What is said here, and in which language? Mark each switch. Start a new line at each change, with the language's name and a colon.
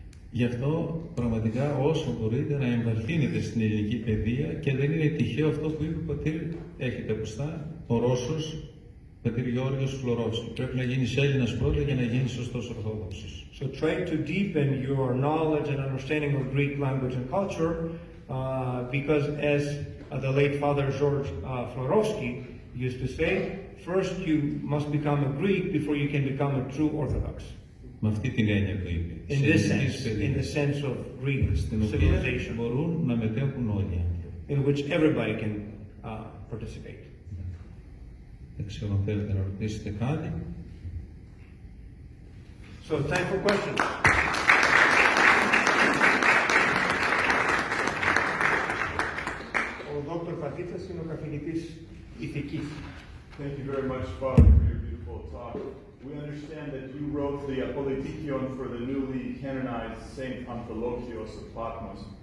Greek: Γι' αυτό πραγματικά όσο μπορείτε να εμβαθύνετε στην ελληνική παιδεία, και δεν είναι τυχαίο αυτό που είπε ο πατήρ, έχετε ακουστά, ο Ρώσος, πατήρ Γιώργος Φλωρός. Πρέπει να γίνεις Έλληνας πρώτα για να γίνεις σωστός Ορθόδοξος.
English: So try to deepen your knowledge and understanding of Greek language and culture, because as the late Father George Florovsky used to say, first you must become a Greek before you can become a true Orthodox.
Greek: Με αυτή την έννοια που είπε.
English: In this sense, in the sense of Greek civilization,
Greek: μπορούν να μετέχουν όλοι.
English: in which everybody can participate.
Greek: Δεν ξέρω αν θέλετε να ρωτήσετε κάτι.
English: So time for questions.
Greek: Ο Δόκτωρ Πατίτσας είναι ο καθηγητής ηθικής.
English: Thank you very much, Father, for your beautiful talk. We understand that you wrote the Apolitikion for the newly canonized Saint Amphilochios of Patmos.